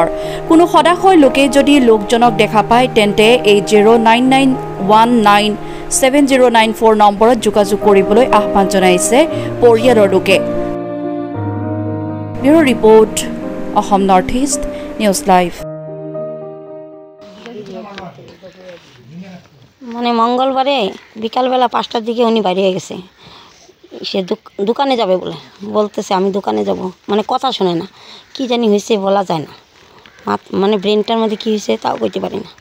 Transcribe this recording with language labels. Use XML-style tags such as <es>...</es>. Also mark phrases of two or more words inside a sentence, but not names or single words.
<as>কোনো সদাশয় লোকে যদি লোকজনক দেখা পায় তেন্তে এই 099197094 নম্বৰত যোগাযোগ কৰিবলৈ আহ্বান জনাইছে পৰিয়ালৰ লোকে। ব্যুৰো ৰিপৰ্ট অসম নৰ্থ ইষ্ট নিউজ লাইভ।</as> <bn>মানে মঙ্গলবারে বিকালবেলা 5টার দিকে উনি বাইরে গেছে। সে দোকানে যাবে বলতেছে আমি দোকানে যাব, মানে কথা শুনে না, কি জানি হয়েছে বলা যায় না, মানে ব্রেনটার মধ্যে কী হয়েছে তাও কইতে পারি না।</bn>